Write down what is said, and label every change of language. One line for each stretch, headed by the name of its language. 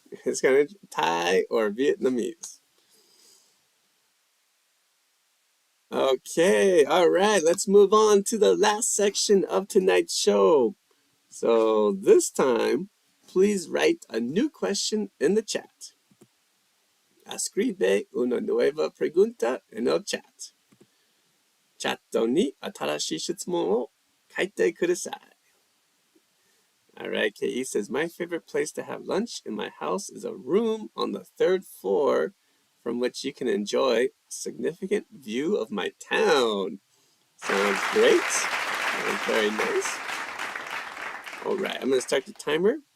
English: It's kind of Thai or Vietnamese. Okay, all right, let's move on to the last section of tonight's show. So this time, please write a new question in the chat.
Spanish: Escribe una nueva pregunta en el chat.
Japanese: チャットに新しい質問を書いてください.
English: All right, KE says, my favorite place to have lunch in my house is a room on the third floor from which you can enjoy a significant view of my town. Sounds great. Sounds very nice. All right, I'm going to start the timer.